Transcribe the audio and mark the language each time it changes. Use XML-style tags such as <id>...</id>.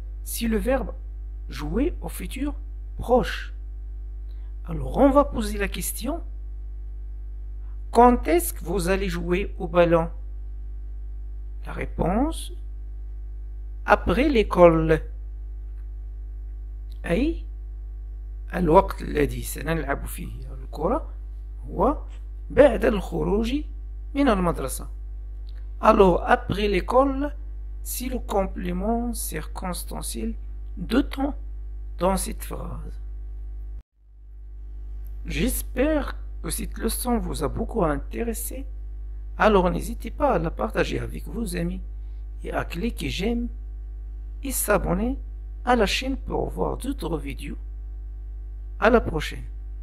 <fr>si le verbe jouer au futur proche. Alors on va poser la question, quand est-ce que vous allez jouer au ballon? La réponse, après l'école.</fr> <ar>أي الوقت الذي سنلعب فيه الكرة هو بعد الخروج من المدرسة.</ar> <fr>Alors après l'école, c'est le complément circonstanciel de temps dans cette phrase. J'espère que cette leçon vous a beaucoup intéressé. Alors n'hésitez pas à la partager avec vos amis et à cliquer j'aime et s'abonner à la chaîne pour voir d'autres vidéos. À la prochaine.</fr>